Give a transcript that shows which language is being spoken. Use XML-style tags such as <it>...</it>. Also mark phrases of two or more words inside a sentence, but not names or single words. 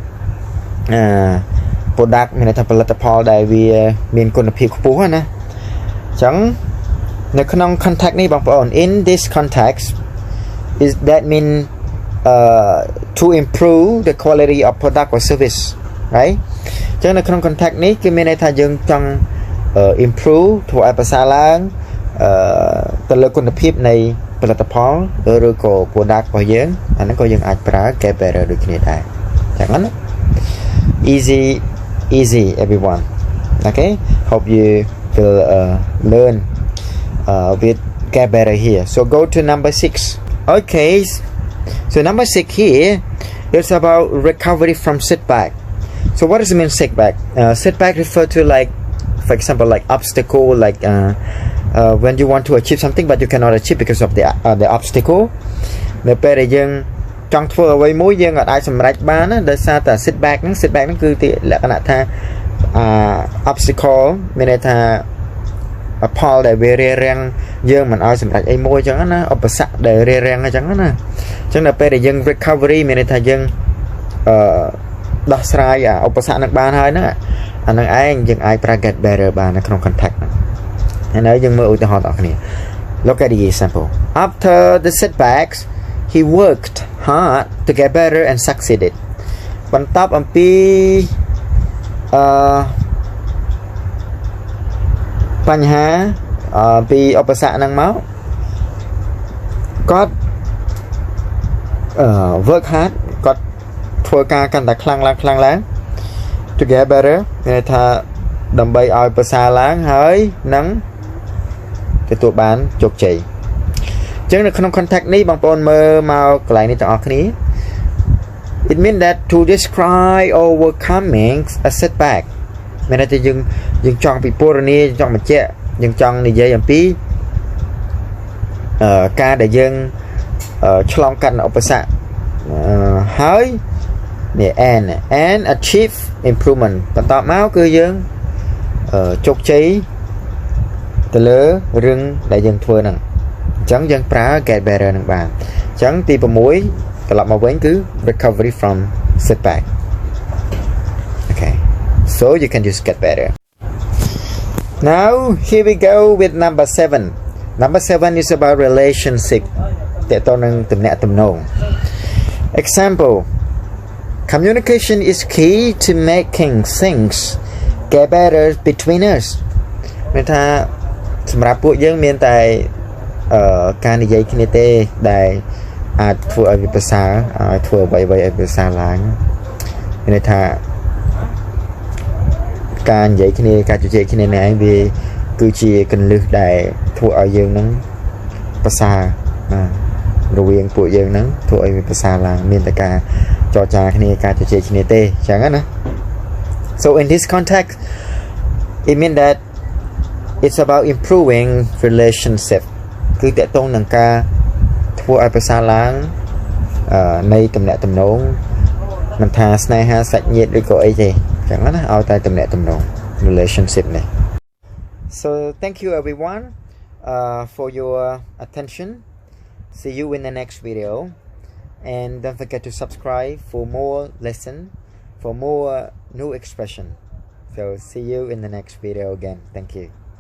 <km>product មានន័យថាផលិតផលដែលវាមានគុណភាពខ្ពស់ណាអញ្ចឹងនៅក្នុង context នេះ បងប្អូន</km> <en>in this context is that mean to improve the quality of product or service right</en> <km>អញ្ចឹងនៅក្នុង context នេះគឺមានន័យថាយើងចង់ improve ធ្វើឲ្យប្រសើរឡើងទៅលើគុណភាពនៃផលិតផលឬក៏ product របស់យើងអាហ្នឹងក៏យើងអាចប្រើ</km> <en>get better</en> <km>ដូចគ្នាដែរអញ្ចឹងណា</km> <en>easy everyone okay hope you will learn with get better here so go to number 6 okay so number 6 here it's about recovery from setback so what does it mean setback setback refer to like for example like obstacle like when you want to achieve something but you cannot achieve because of the obstacle</en> <km>នៅពេលដែលយើងចង់ធ្វើអ្វីមួយយើងអាចសម្រេ ចបានណាដោយសារតែ setback ហ្នឹងគឺលក្ខណៈថាobstacle មានន័យថាផលដែលវារារាំងយើង មិនឲ្យសម្រេចអីមួយអញ្ចឹងណាឧបសគ្គដែលរារាំងអញ្ចឹងណាអញ្ចឹងដល់ពេលដែលយើង recovery មានន័យថាយើងដោះស្រាយឧបសគ្គនឹងបានហើយហ្នឹងអានឹងឯងយើងអាចប្រើ</km> <en>get better</en> <km>បាននៅក្នុង context ហ្នឹងហើយនៅយើងមើលឧទាហរណ៍ដល់អ្នកគ្នា</km> <en>Look at the example after the setbacks he worked hard to get better and succeeded</en> <km>បន្ទាប់អំពី បញ្ហាពីឧបសគ្គហ្នឹងមកគាត់</km> <en>work hard</en> <km>គាត់ធ្វើការកាន់តែខ្លាំងឡើង</km> <en>to get better</en> <km>មានន័យថាដើម្បីឲ្យប្រសើរឡើងហើយនឹងទទួលបានជោគជ័យអញ្ចឹងនៅក្នុង context នេះបងប្អូនមើលមកកន្លែងនេះទាំងអស់គ្នា</km> <en>it means that to describe overcoming a setback</en> <km>មានន័យថាយើងចង់ពិពណ៌នាយើងចង់បញ្ជាក់យើងចង់និយាយអំពី ការដែលយើងឆ្លងកាត់ឧបសគ្គហើយនេះ</km> <en>and achieve improvement</en> <km>បន្តមកគឺយើងជោគជ័យទៅលើរឿងដែលយើងធ្វើហ្នឹង អញ្ចឹងយើងប្រើ</km> <en>get better</en> <km>នឹងបានអញ្ចឹងទី6ត្រឡប់មកវិញគឺ</km> <en>recovery from setback okay so you can just get better now here we go with number 7 is about relationship</en> <km>តើតើនឹងទំនាក់ទំនង</km> <en>example communication is key to making things get better between us</en> <km>មានថាសម្រាប់ពួកយើងមានតែការនិយាយគ្នាទេដែលអាចធ្វើឲ្យវាប្រសើរឲ្យធ្វើអ្វីៗឲ្យប្រសើរឡើងមានន័យថា ការនិយាយគ្នាការជជែកគ្នានេះឯងវាគឺជាគន្លឹះដែលធ្វើឲ្យយើងនឹងប្រសើររវាងពួកយើងនឹងធ្វើឲ្យវាប្រសើរ ឡើងមានតែការចរចាគ្នាការជជែកគ្នាទេអញ្ចឹងណា</km> <en>so in this context it means that it's about improving relationship</en> <km>គឺតកតងនឹងការធ្វើឲ្យប្រសើរឡើងនៃទំនាក់ទំនង មិនថាស្នេហាសាច់ញាតិឬក៏អីទេអញ្ចឹងណាឲ្យតែទំនាក់ទំនង relationship នេះ</km> <en>so thank you everyone for your attention see you in the next video and don't forget to subscribe for more lesson for more new expression so see you in the next video again thank you</en>